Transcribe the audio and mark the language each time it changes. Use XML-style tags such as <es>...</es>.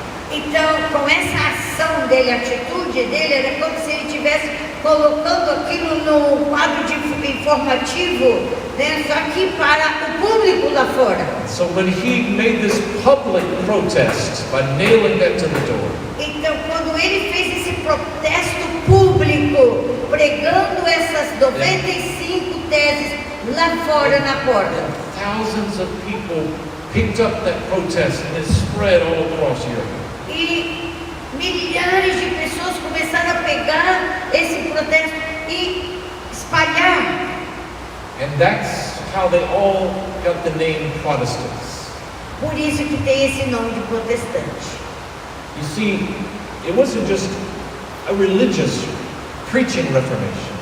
<pt>Então, com essa ação dele, a atitude dele, era como se ele estivesse colocando aquilo no quadro informativo, né, só que para o público lá fora.</pt> <en>So when he made this public protest by nailing that to the door,</en> <pt>Então, quando ele fez esse protesto público, pregando essas 95 teses lá fora na porta,</pt> <en>thousands of people picked up that protest and it spread all across Europe.</en> <pt>e milhares de pessoas começaram a pegar esse protesto e espalhar.</pt> <en>And that's how they all got the name Protestants.</en> <pt>Por isso que tem esse nome de protestante.</pt> <en>You see, it wasn't just a religious preaching reformation.</en>